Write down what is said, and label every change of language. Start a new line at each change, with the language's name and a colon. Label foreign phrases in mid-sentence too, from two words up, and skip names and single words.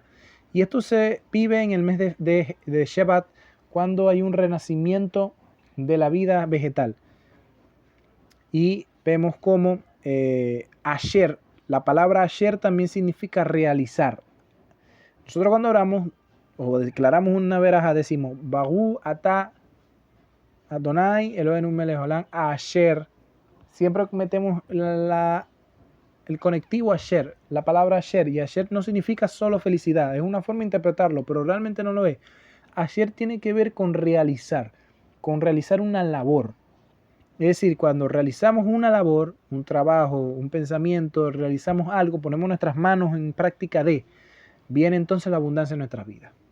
Spanish: Y esto se vive en el mes de Shevat, cuando hay un renacimiento de la vida vegetal. Y vemos cómo la palabra Asher también significa realizar. Nosotros cuando oramos o declaramos una verajá, decimos
Hebrew: ברוך אתה אדוני אלוהינו מלך העולם אשר.
Spanish: Siempre metemos el conectivo asher, la palabra asher, y asher no significa solo felicidad, es una forma de interpretarlo, pero realmente no lo es. Asher tiene que ver con realizar una labor. Es decir, cuando realizamos una labor, un trabajo, un pensamiento, realizamos algo, ponemos nuestras manos en práctica viene entonces la abundancia en nuestras vidas.